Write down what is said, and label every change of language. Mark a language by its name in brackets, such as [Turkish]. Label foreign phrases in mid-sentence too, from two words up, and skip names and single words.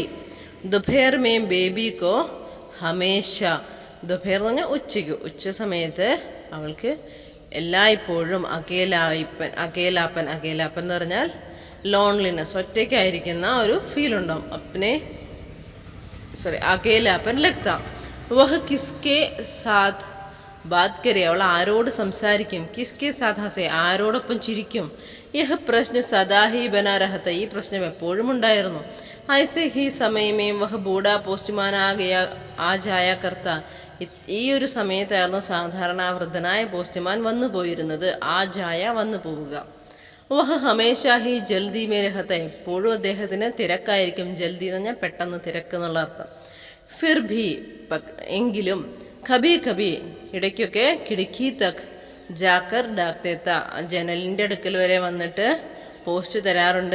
[Hindi] दुपहर में बेबी को हमेशा, [Malayalam] ദുപഹർ എന്ന് പറഞ്ഞാൽ ഉച്ച സമയത്ത് അവൾക്ക് എല്ലായ്പ്പോഴും അകേലാപ്പൻ എന്ന് പറഞ്ഞാൽ ലോൺലിനെസ്, ഒറ്റയ്ക്കായിരിക്കുന്ന ഒരു ഫീൽ ഉണ്ടാവും. [Hindi] अकेलापन लगता. वह किसके साथ बात करे, [Malayalam] അവൾ ആരോട് സംസാരിക്കും. [Hindi] किसके साथ हंसे, [Malayalam] ആരോടൊപ്പം ചിരിക്കും. [Hindi] यह प्रश्न सदा ही बना रहता, [Malayalam] ഈ പ്രശ്നം എപ്പോഴും ഉണ്ടായിരുന്നു. [Hindi] ऐसे ही समय में वह बूढ़ा पोस्टमैन आ जाया करता. [Malayalam] ഈ ഒരു സമയത്തായിരുന്നു സാധാരണ വൃദ്ധനായ പോസ്റ്റ്മാൻ വന്നു പോയിരുന്നത്. [Hindi] आ जाया [Malayalam] വന്നു പോവുക. [Hindi] वह हमेशा ही जल्दी में रहता, [Malayalam] എപ്പോഴും അദ്ദേഹത്തിന് തിരക്കായിരിക്കും. ജൽദി എന്ന് പറഞ്ഞാൽ പെട്ടെന്ന്, തിരക്ക് എന്നുള്ള അർത്ഥം. [Hindi] फिर भी, [Malayalam] എങ്കിലും, [Hindi] कभी कभी, [Malayalam] ഇടയ്ക്കൊക്കെ, [Hindi] खिड़की तक जाकर डाल देता, [Malayalam] ജനലിൻ്റെ അടുക്കൽ വരെ വന്നിട്ട് പോസ്റ്റ് തരാറുണ്ട്.